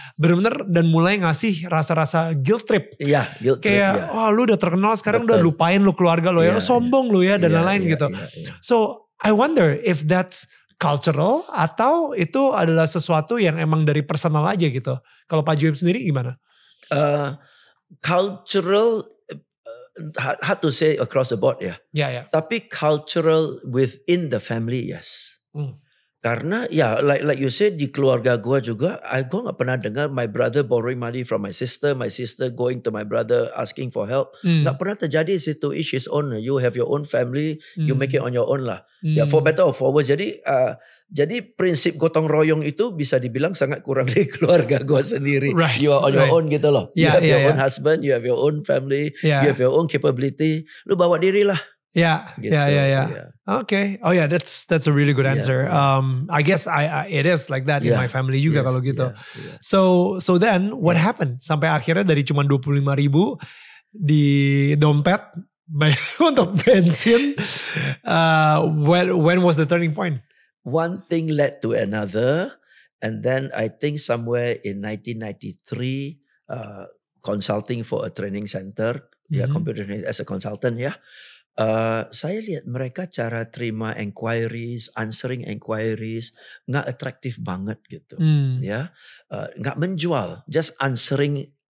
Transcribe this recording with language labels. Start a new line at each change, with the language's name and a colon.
Indonesian: Bener-bener dan mulai ngasih rasa-rasa guilt trip.
English: Guilt trip.
Indonesian: Kayak, lu udah terkenal sekarang udah lupain lu keluarga lo ya. Lu sombong lu ya dan lain-lain gitu.
English: So I wonder if that's cultural
Indonesian: atau itu adalah sesuatu yang emang dari personal aja gitu. Kalau Pak James sendiri gimana?
English: Cultural, hard to say across the board ya.
Indonesian: Tapi
English: cultural within the family, yes.
Indonesian: Karena
English: like you said,
Indonesian: di keluarga gue juga, gue gak pernah dengar
English: my brother borrowing money from my sister going to my brother asking for help.
Indonesian: Gak pernah terjadi situ.
English: Each his own. You have your own family, you make it on your own
Indonesian: lah.
English: For better or for worse.
Indonesian: Jadi prinsip gotong royong itu bisa dibilang sangat kurang di keluarga gue sendiri.
English: You are on your own
Indonesian: gitu loh.
English: You have your own husband, you have your own family, you have your own capability.
Indonesian: Lu bawa diri lah. Gitu. Okay.
English: Oh yeah, that's a really good answer. I guess it is like that in my family
Indonesian: juga kalau gitu.
English: So then what happened
Indonesian: sampai akhirnya dari cuma 25.000 di dompet untuk bensin?
English: When was the turning point? One thing led to another, and then I think somewhere in 1993, consulting for a training center, computer training as a consultant
Indonesian: saya lihat mereka cara terima
English: inquiries, answering inquiries,
Indonesian: nggak atraktif banget gitu, nggak menjual,
English: just answering